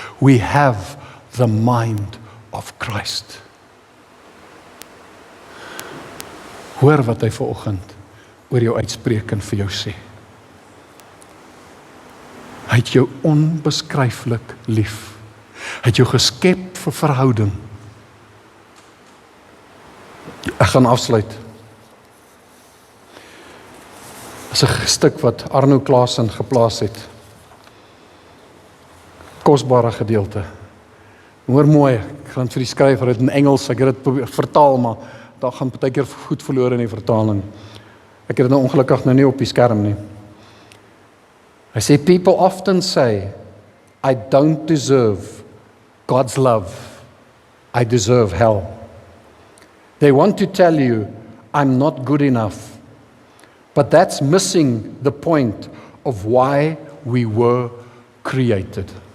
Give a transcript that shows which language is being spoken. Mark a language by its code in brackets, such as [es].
[en] We have the mind of Christ. [af] Hoor wat hy vanoggend oor jou uitspreek en vir jou sê. Hy het jou onbeskryflik lief. Hy het jou geskep vir verhouding. Ek gaan afsluit. Dit is 'n stuk wat Arno Klaasen geplaas het. Kosbare gedeelte. Hoor mooi, ek gaan vir die skrywer dit in Engels, ek het dit vertaal, maar daar gaan partykeer goed verloor in die vertaling. Ek het dit nou ongelukkig nou nie op die skerm nie. Hy sê, [en] people often say, I don't deserve God's love. I deserve hell. They want to tell you, I'm not good enough. But that's missing the point of why we were created.